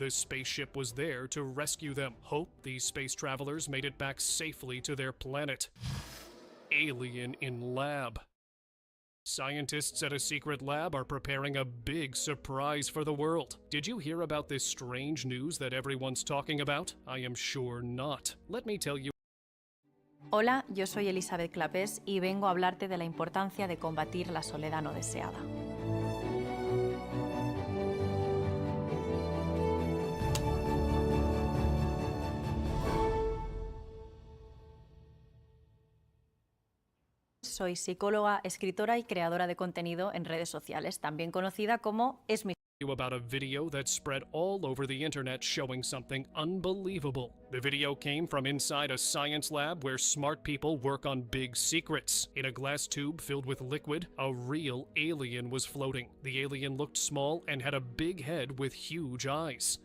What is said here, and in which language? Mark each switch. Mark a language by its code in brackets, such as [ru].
[en] The spaceship was there to rescue them. Hope these space travelers made it back safely to their planet. Alien in lab. Scientists at a secret lab are preparing a big surprise for the world. Did you hear about this strange news that everyone's talking about? I am sure not. Let me tell you. [es] Hola, yo soy Elizabeth Clapés y vengo a hablarte de la importancia de combatir la soledad no deseada. Soy psicóloga, escritora y creadora de contenido en redes sociales, también conocida como Es mi [en] About a video that spread all over the internet showing something unbelievable. The video came from inside a science lab where smart people work on big secrets. In a glass tube filled with liquid, a real alien was floating. The alien looked small and had a big head with huge eyes.